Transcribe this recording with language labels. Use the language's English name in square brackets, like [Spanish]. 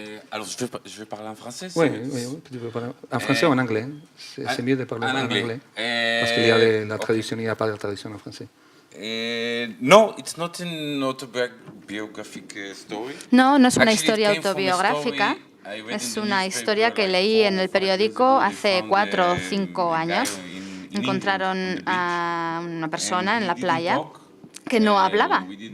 [French] Alors, je vais parler en français. Oui, tu peux parler en français ou en anglais. C'est mieux de parler en anglais. Parce qu'il y a de la tradition, il n'y a pas de tradition en français. [English] No, it's not an autobiographic story. [Spanish] No, no es una historia autobiográfica. Es una historia que leí en el periódico hace 4 o 5 años. Encontraron a una persona en la playa que no hablaba.